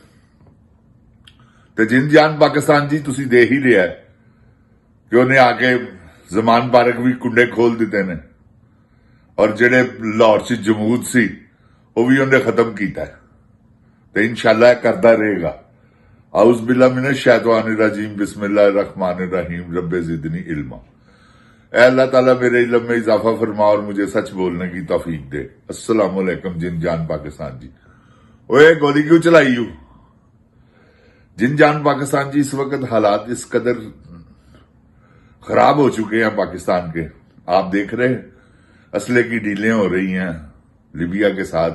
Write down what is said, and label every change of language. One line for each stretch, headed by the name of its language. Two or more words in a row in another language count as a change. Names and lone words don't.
Punjabi: ਤੇ ਜਿੰਦ ਜਾਨ ਪਾਕਿਸਤਾਨ ਜੀ, ਤੁਸੀਂ ਦੇਖ ਹੀ ਲਿਆ ਕਿ ਉਹਨੇ ਆ ਕੇ ਜ਼ਮਾਨ ਪਾਰਕ ਵੀ ਕੁੰਡੇ ਖੋਲ ਦਿੱਤੇ ਨੇ, ਔਰ ਜਿਹੜੇ ਲਾਹੌਰ 'ਚ ਜਮੂਦ ਸੀ ਉਹ ਵੀ ਉਹਨੇ ਖਤਮ ਕੀਤਾ ਤੇ ਇਨਸ਼ਾਅੱਲਾ ਇਹ ਕਰਦਾ ਰਹੇਗਾ।
Arabic: أعوذ بالله من الشيطان الرجيم، بسم الله الرحمن الرحيم، رب زدني علما.
Urdu: اے اللہ تعالیٰ میرے علم میں اضافہ فرما اور مجھے سچ بولنے کی توفیق دے.
Arabic: السلام علیکم
Urdu: جن جان پاکستان جی. اوئے گولی کیوں چلائی یو? جن جان پاکستان جی، اس وقت حالات اس قدر خراب ہو چکے ہیں پاکستان کے، آپ دیکھ رہے ہیں اسلحے کی ڈیلیں ہو رہی ہیں لیبیا کے ساتھ.